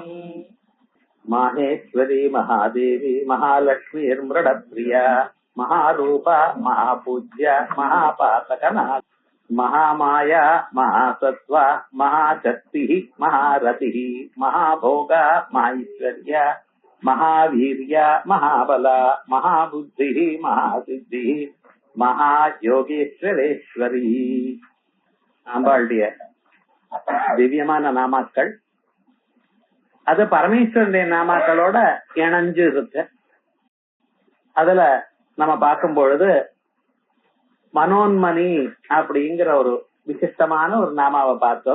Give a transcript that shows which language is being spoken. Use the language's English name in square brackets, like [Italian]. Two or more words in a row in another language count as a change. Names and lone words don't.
[Sanskrit] माहेश्वरी महादेवी महालक्ष्मीर्मृडप्रिया महारूपा महापूज्या महापातकनाथ महामाया महासत्त्वा महाशक्तिः महारतिः महाभोगा महाईश्वर्या महावीर्या महाबला महाबुद्धिः महासिद्धिः महायोगेश्वरेश्वरी [Tamil] ஆம்பாளுடைய திவ்யமான நாமாக்கள். அது பரமேஸ்வரனுடைய நாமாக்களோட இணைஞ்சு இருக்கு. அதுல நம்ம பார்க்கும் பொழுது மனோன்மணி அப்படிங்கிற ஒரு விசிஷ்டமான ஒரு நாமாவை பார்த்தோம்.